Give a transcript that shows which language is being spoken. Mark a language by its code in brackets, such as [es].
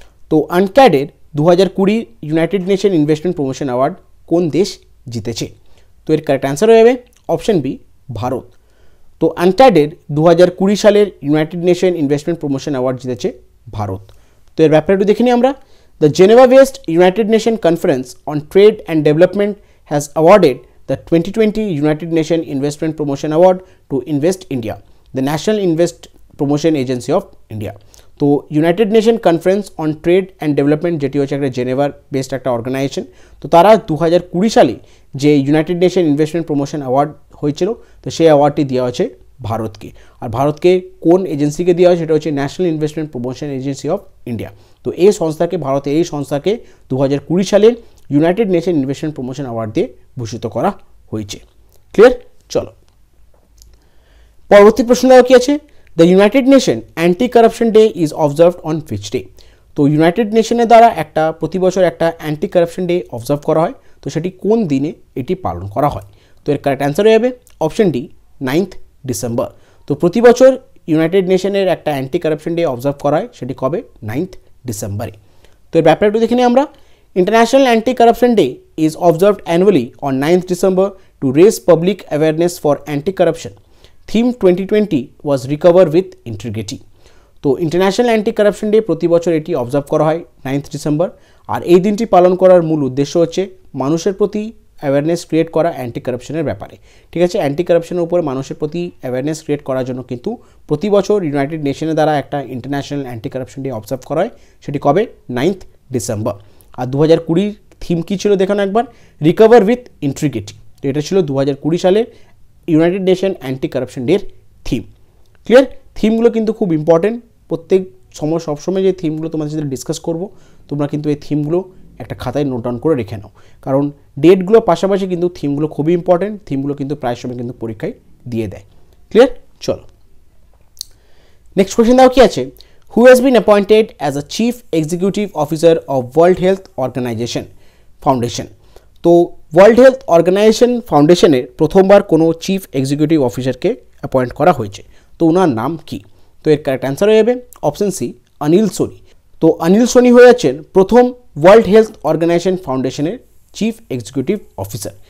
[bn] তো আনট্যাডের 2020 United nation investment promotion award কোন দেশ জিতেছে। তো এর কারেক্ট অ্যান্সার হয়ে যাবে অপশন বি ভারত। তো আনট্যাডের 2020 সালের United nation investment promotion award জিতেছে ভারত। তো এর ব্যাপারে একটু দেখে নিই আমরা। [en] The Geneva based United Nation conference on trade and development has awarded the 2020 United Nations Investment Promotion Award to Invest India, the National Invest Promotion Agency of India. [bn] তো United nation conference on trade and development, যেটি হচ্ছে একটা জেনেভার based একটা organisation, তো তারা 2020 সালে যে United nation investment promotion award হয়েছিল, তো সেই অ্যাওয়ার্ডটি দেওয়া হচ্ছে ভারতকে। আর ভারতকে কোন এজেন্সিকে দেওয়া হয় সেটা হচ্ছে national investment promotion agency of India. তো এই সংস্থাকে, ভারতের এই সংস্থাকে 2020 সালের United nation investment promotion award দিয়ে ভূষিত করা হয়েছে। ক্লিয়ার? চলো পরবর্তী প্রশ্ন দেওয়া কি আছে। [en] The United Nation anti corruption day is observed on which day. [bn] তো ইউনাইটেড নেশনের দ্বারা প্রতি বছর একটা অ্যান্টি কারাপশন ডে অবজার্ভ করা হয়, তো সেটি কোন দিনে এটি পালন করা হয়। তো এর কারেক্ট অ্যান্সার হয়ে যাবে অপশন ডি 9 ডিসেম্বর। তো প্রতি বছর ইউনাইটেড নেশনের একটা অ্যান্টি কারাপশন ডে অবজার্ভ করা হয়, সেটি কবে, 9 ডিসেম্বরে। তো এর ব্যাপারটা একটু দেখে নিই আমরা। [en] International Anti-Corruption Day is observed annually on 9th December to raise public awareness for anti-corruption. Theme 2020 was Recover with Integrity. [bn] তো ইন্টারন্যাশনাল অ্যান্টি কারাপশন ডে প্রতি বছর এটি অবজার্ভ করা হয় 9th ডিসেম্বর। আর এই দিনটি পালন করার মূল উদ্দেশ্য হচ্ছে মানুষের প্রতি অ্যাওয়ারনেস ক্রিয়েট করা অ্যান্টি কারাপশনের ব্যাপারে। ঠিক আছে, অ্যান্টি কারাপশনের উপর মানুষের প্রতি অ্যাওয়ারনেস ক্রিয়েট করার জন্য কিন্তু প্রতি বছর ইউনাইটেড নেশনের দ্বারা একটা international anti corruption day observe করা হয়, সেটি কবে, 9th ডিসেম্বর। আর 2020 থিম কী ছিল দেখানো একবার, রিকভার উইথ ইন্টিগ্রিটি। তো এটা ছিল 2020 সালের ইউনাইটেড নেশন অ্যান্টি কারাপশন ডের থিম। ক্লিয়ার? থিমগুলো কিন্তু খুব ইম্পর্টেন্ট। প্রত্যেক সবসময় যে থিমগুলো তোমাদের সাথে ডিসকাস করব, তোমরা কিন্তু এই থিমগুলো একটা খাতায় নোট ডাউন করে রেখে নাও, কারণ ডেটগুলো পাশাপাশি কিন্তু থিমগুলো খুবই ইম্পর্টেন্ট। থিমগুলো কিন্তু প্রায় সময় কিন্তু পরীক্ষায় দিয়ে দেয়। ক্লিয়ার? চলো নেক্সট কোয়েশ্চেন দাও কি আছে। [en] Who has been appointed as a Chief Executive Officer of World Health Organization Foundation? [bn] তো ওয়ার্ল্ড হেলথ অর্গানাইজেশন ফাউন্ডেশনের প্রথমবার কোনো চিফ এক্সিকিউটিভ অফিসারকে অ্যাপয়েন্ট করা হয়েছে, তো ওনার নাম কি। তো এর কারেক্ট অ্যান্সার হয়ে যাবে অপশন সি অনিল সোনি। তো অনিল সোনি হয়ে যাচ্ছেন প্রথম ওয়ার্ল্ড হেলথ অর্গানাইজেশন ফাউন্ডেশনের চিফ এক্সিকিউটিভ অফিসার।